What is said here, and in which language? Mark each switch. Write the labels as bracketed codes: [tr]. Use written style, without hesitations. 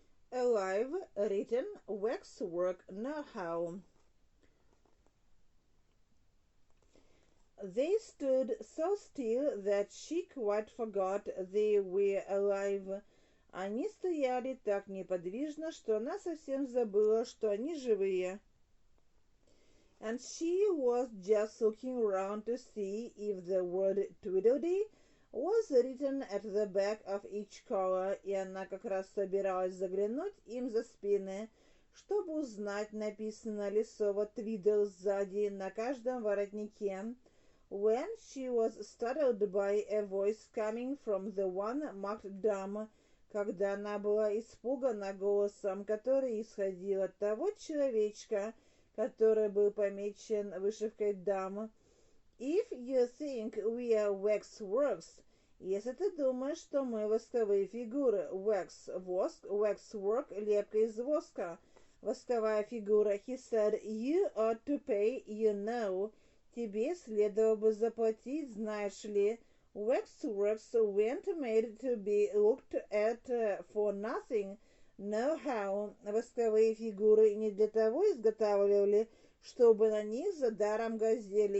[en] Alive, written, waxwork, know-how. They stood so still that she quite forgot they were alive. [ru] Они стояли так неподвижно, что она совсем забыла, что они живые. [en] And she was just looking around to see if the word Tweedledee was written at the back of each collar, [ru] и она как раз собиралась заглянуть им за спины, чтобы узнать, написано ли слово Твидл сзади на каждом воротнике. [en] When she was startled by a voice coming from the one marked dumb, [ru] когда она была испугана голосом, который исходил от того человечка, который был помечен вышивкой дам. [en] If you think we are waxworks, [ru] если ты думаешь, что мы восковые фигуры, wax, воск, waxwork, лепка из воска, восковая фигура, [en] he said, you ought to pay, you know, [ru] тебе следовало бы заплатить, знаешь ли. [en] Waxworks weren't made to be looked at for nothing. Know-how. [ru] Восковые фигуры не для того изготавливали, чтобы на них за даром глазели.